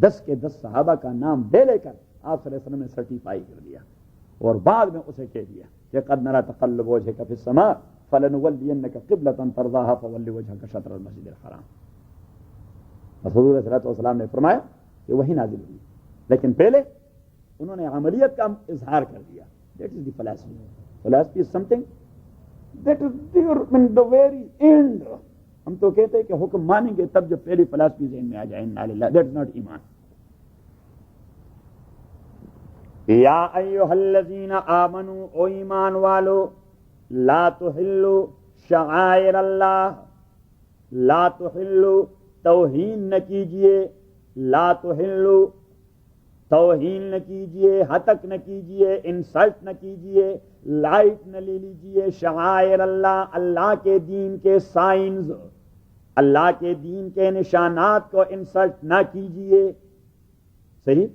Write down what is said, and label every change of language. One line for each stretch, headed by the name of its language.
Urdu: 10 کے 10 صحابہ کا نام لے کر آپ صلی اللہ علیہ وسلم نے سرٹیفائی کر دیا، اور بعد میں اسے کہہ دیا کہ
Arabic: قد نرى تقلب وجهك في السماء فلنولينك قبلة ترضاها فول وجهك شطر المسجد الحرام.
Urdu: حضور صلی اللہ علیہ وسلم نے فرمایا کہ وہی نازل ہوئی، لیکن پہلے انہوں نے عملیت کا اظہار کر دیا.
English: That is the philosophy. Philosophy is something that is there in the very end
Urdu: ہم تو کہتے ہیں کہ حکم مانیں گے تب جب پہلی فلسفی ذہن میں آ جائے
Arabic: انا للہ،
English: that is not
Urdu: ایمان.
Arabic: یا ایھا الذین آمنوا،
Urdu: او ایمان والو،
Arabic: لا تحلوا شعائر اللہ،
Urdu: لا تحلوا توہین نہ کیجئے، لا تحلوا توہین نہ کیجئے، ہتک نہ کیجئے، انسلٹ نہ کیجئے، لائٹ نہ لے لیجئے شعائر اللہ، اللہ کے دین کے سائنز، اللہ کے دین کے نشانات کو انسلٹ نہ کیجئے. صحیح.